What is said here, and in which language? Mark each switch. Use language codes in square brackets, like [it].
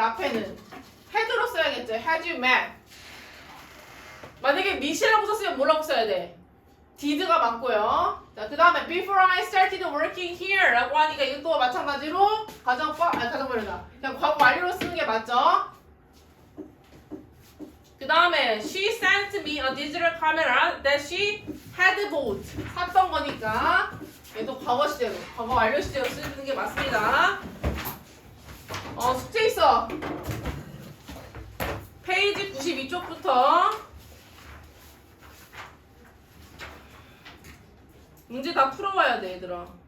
[ko] 앞에는 had로 써야겠죠. [en] had you met. [ko] 만약에 meet이라고 썼으면 뭐라고 써야 돼? did가 맞고요. 자, 그 다음에 [en] before I started working here [ko] 라고 하니까 이것도 마찬가지로 가정법이다. 그냥 과거 완료로 쓰는 게 맞죠. 그 다음에 [en] she sent me a digital camera that she had bought. [ko] 샀던 거니까 얘도 과거 시제로, 과거 완료 시제로 쓰는 게 맞습니다. 숙제 있어. 페이지 92쪽부터 문제 다 풀어와야 돼, 얘들아.